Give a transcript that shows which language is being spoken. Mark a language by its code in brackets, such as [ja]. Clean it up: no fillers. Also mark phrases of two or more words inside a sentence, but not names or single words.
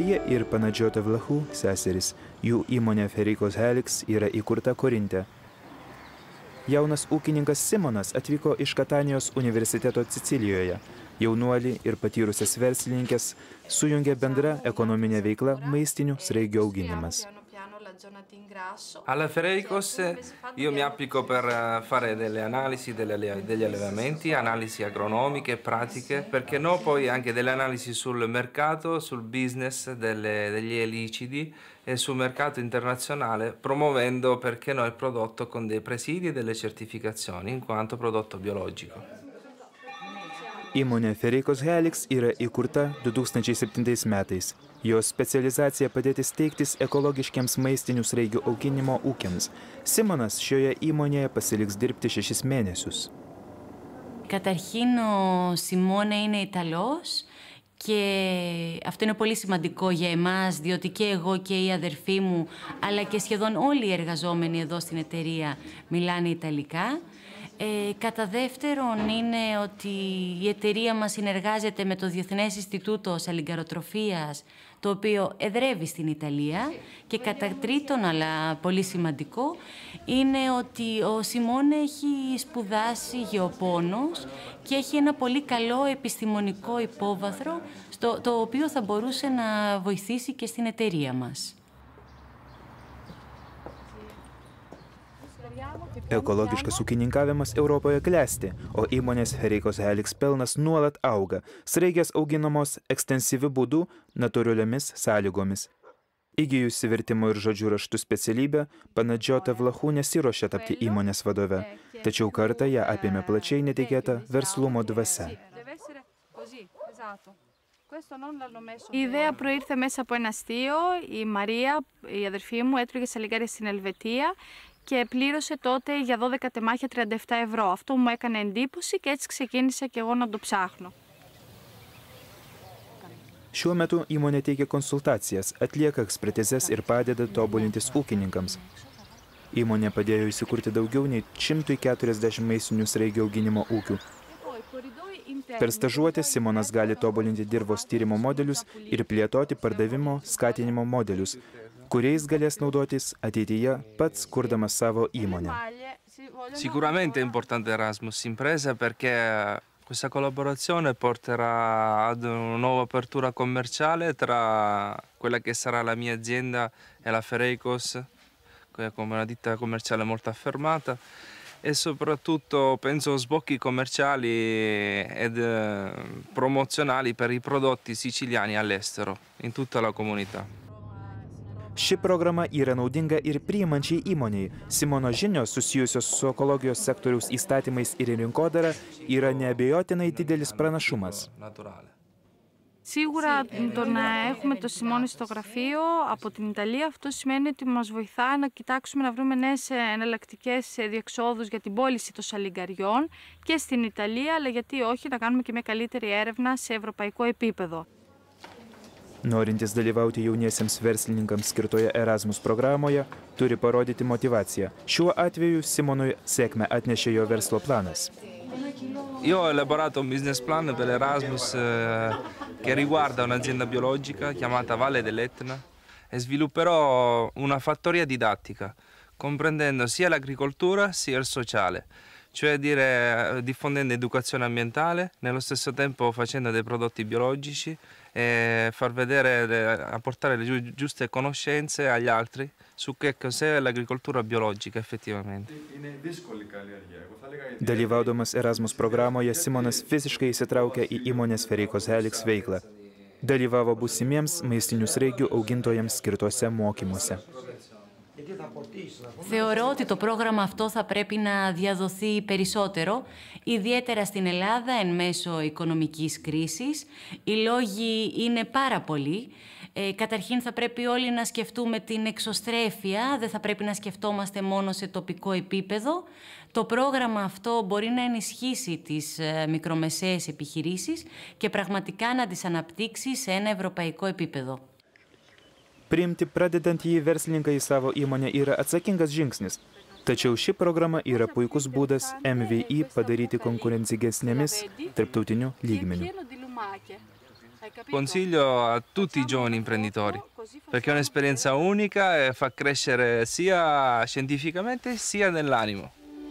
[lt] ir Panadžiota Vlachų seserys. Jų įmonė Fereikos Helix yra įkurta Korinte. Jaunas ūkininkas Simonas atvyko iš Katanijos universiteto Sicilijoje. Jaunuolį ir patyrusias verslininkės sujungia bendra ekonominė veikla maistinių sraigių auginimas. [it] Alla Fereikos io mi applico per fare delle analisi degli allevamenti, analisi agronomiche, pratiche, perché no poi anche delle analisi sul mercato, sul business degli elicidi e sul mercato internazionale, promuovendo perché no il prodotto con dei presidi e delle certificazioni in quanto prodotto biologico. [lt] Įmonė Fereikos Helix yra įkurta 2007 metais. Jos specializacija padėti steigtis ekologiškiams maistinių sraigių auginimo ūkiams. Simonas šioje įmonėje pasiliks dirbti 6 μήνες. [el] Καταρχήν ο Σιμώνε είναι Ιταλός και αυτό είναι πολύ σημαντικό για εμάς, διότι και εγώ και η αδερφή μου, αλλά και σχεδόν όλοι οι εργαζόμενοι εδώ στην εταιρεία μιλάνε Ιταλικά. Κατά δεύτερον είναι ότι η εταιρεία μας συνεργάζεται με το Διεθνές Ινστιτούτο Σαλιγκαροτροφίας, το οποίο εδρεύει στην Ιταλία. Και κατά τρίτον, αλλά πολύ σημαντικό, είναι ότι ο Σιμώνε έχει σπουδάσει γεωπόνος και έχει ένα πολύ καλό επιστημονικό υπόβαθρο, το οποίο θα μπορούσε να βοηθήσει και στην εταιρεία μας. [lt] Ekologiškas ūkininkavimas Europoje klesti, o įmonės Fereikos Helix pelnas nuolat auga. Sraigės auginamos ekstensyviu būdu, natūraliomis sąlygomis. Įgijusi vertimo ir žodžių raštų specialybę, Panadžiota Vlachų nesiruošia tapti įmonės vadove, tačiau kartą ją apėmė plačiai netikėta verslumo dvasia. [el] Η ιδέα προήρθε μέσα από ένα αστείο. Η Μαρία, η αδερφή μου, έτρωγε σαλιγκάρια στην Ελβετία και πλήρωσε τότε για 12 τεμάχια 37 ευρώ. Αυτό μου έκανε εντύπωση και έτσι ξεκίνησα και εγώ να το ψάχνω. [lt] Šiuo metu įmonė teikia konsultacijas, atlieka ekspertizes ir padeda tobulintis ūkininkams. Įmonė padėjo įsikurti daugiau nei 140 maistinių sraigių auginimo ūkių. Per stažuotę Simonas gali tobulinti dirvos tyrimo modelius ir plėtoti pardavimo skatinimo modelius, kuriais galės naudotis ateityje pats kurdamas savo įmonę. [it] Sicuramente è importante Erasmus Impresa perché questa collaborazione porterà ad una nuova apertura commerciale tra quella che sarà la mia azienda e la Fereikos, come una ditta commerciale molto affermata, e soprattutto penso sbocchi commerciali ed promozionali per i prodotti siciliani all'estero, in tutta la comunità. [lt] Ši programa yra naudinga ir priimančiai įmoniai. Simono žinios susijusios su ekologijos sektoriaus įstatymais ir rinkodara yra neabejotinai didelis pranašumas. [el] Σίγουρα το να έχουμε το Σιμώνε στο γραφείο από την Ιταλία, αυτό σημαίνει ότι μας βοηθά να κοιτάξουμε να βρούμε νέες εναλλακτικές διεξόδους για την πώληση των σαλιγκαριών και στην Ιταλία, αλλά γιατί όχι να κάνουμε και μια καλύτερη έρευνα σε ευρωπαϊκό επίπεδο. [lt] Norintis dalyvauti jauniesiems verslininkams skirtoje Erasmus programoje, turi parodyti motivaciją. Šiuo atveju Simonui sėkmę atnešė jo verslo planas. [it] Io ho elaborato un [en] business plan [it] per l'Erasmus che riguarda un'azienda biologica chiamata Valle dell'Etna e svilupperò una fattoria didattica, comprendendo sia l'agricoltura sia il sociale, cioè diffondendo educazione ambientale, nello stesso tempo facendo dei prodotti biologici e far vedere, apportare le giuste conoscenze agli altri su che cos'è l'agricoltura biologica effettivamente. [lt] Dalyvaudamas Erasmus programoje Simonas fiziškai įsitraukė į įmonės Fereikos Helix veiklą. Dalyvavo būsimiems maistinių sraigių augintojams skirtuose mokymuose. [el] Θεωρώ ότι το πρόγραμμα αυτό θα πρέπει να διαδοθεί περισσότερο, ιδιαίτερα στην Ελλάδα εν μέσω οικονομικής κρίσης. Οι λόγοι είναι πάρα πολλοί. Καταρχήν θα πρέπει όλοι να σκεφτούμε την εξωστρέφεια, δεν θα πρέπει να σκεφτόμαστε μόνο σε τοπικό επίπεδο. Το πρόγραμμα αυτό μπορεί να ενισχύσει τις μικρομεσαίες επιχειρήσεις και πραγματικά να τις αναπτύξει σε ένα ευρωπαϊκό επίπεδο. [lt] Priimti pradedantįjį verslininką į savo įmonę yra atsakingas žingsnis. Tačiau ši programa yra puikus būdas MVI padaryti konkurencingesnėmis tarptautiniu lygmeniu. [it] consiglio a tutti i giovani imprenditori, perché è un'esperienza unica e fa crescere sia scientificamente sia nell'animo.